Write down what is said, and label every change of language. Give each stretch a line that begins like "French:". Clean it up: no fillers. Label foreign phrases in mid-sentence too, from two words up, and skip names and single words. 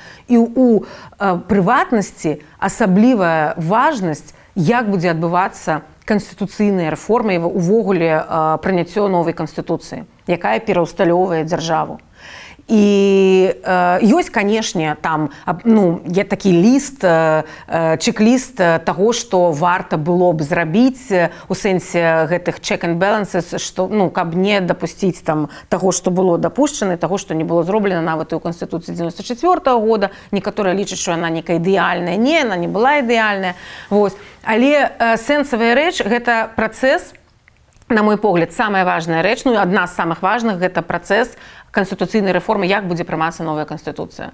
Belarusian: І ў прыватнасці асаблівая важнасць, як будзе адбывацца канстытуцыйная рэформа і увогуле прыняццё новай канстытуцыі, якая пераўсталёўвае дзяржаву. І ёсць, канешне, там, ну, є такі ліст, чек-ліст таго, што варта было б зрабіць у сэнсе гэтых
English: check and balances,
Belarusian: што, ну, каб не дапусціць там таго, што было дапушчана, таго, што не было зроблена нават і ў Канстытуцыі 94-го года. Некаторыя лічаць, што яна некая ідэальная. Не, яна не была ідэальная. Вось. Але сэнсавая рэч – гэта працэс, на мой погляд, самая важная рэч, ну, адна з самых важных – гэта працэс канстытуцыйнай рэформы, як будзе прымацца новая канстытуцыя.